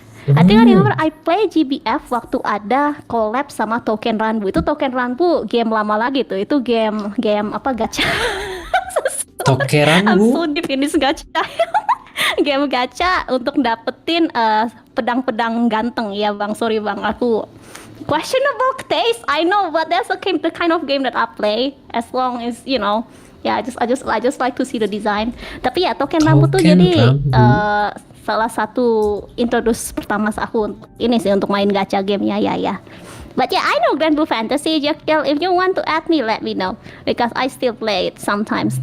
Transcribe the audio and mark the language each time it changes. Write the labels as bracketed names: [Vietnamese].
[English] I think I remember I play GBF [Indonesian] waktu ada collab sama [English] Token Ranbu. [Indonesian] Itu Token Ranbu game lama lagi tuh. Itu game apa gacha. [English] I'm [Indonesian] Tokeranbu. [English] so deep in this gacha. [Indonesian] Game gacha untuk dapetin pedang-pedang ganteng ya bang. Sorry bang, aku questionable taste. [English] I know, but that's the kind of game that I play. As long as yeah, I just like to see the design. [Indonesian] Tapi ya Token Ranbu tuh Token jadi Ranbu. salah satu introduce pertama aku ini sih untuk main gacha gamenya ya. [English] But yeah, I know Grand Blue Fantasy. Jekyll, if you want to add me, let me know because I still play it sometimes.